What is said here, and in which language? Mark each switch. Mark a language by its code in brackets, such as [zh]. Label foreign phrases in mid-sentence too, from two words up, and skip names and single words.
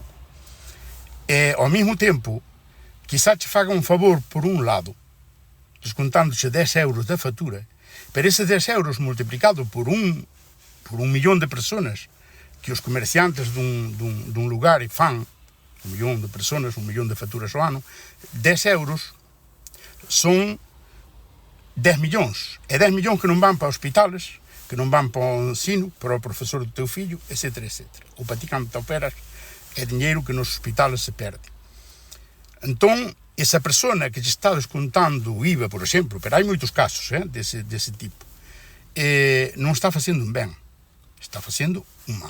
[gl] E, ao mesmo tempo, quizá che faga un favor por un lado, descontándoche 10 euros da fatura, pero esses 10 euros multiplicado por un millón de persoas que os comerciantes dun lugar fan, 1 millón de persoas, 1 millón de faturas ao ano, 10 euros son 10 millóns. E 10 millóns que non van para hospitales, [pt] que não vão para o ensino, para o professor do teu filho, etc, etc. O para ti, quando te operas, é dinheiro que nos hospitais se perde. Então, essa pessoa que te está descontando o IVA, por exemplo, pero há muitos casos desse tipo, não está fazendo um bem, está fazendo um mal.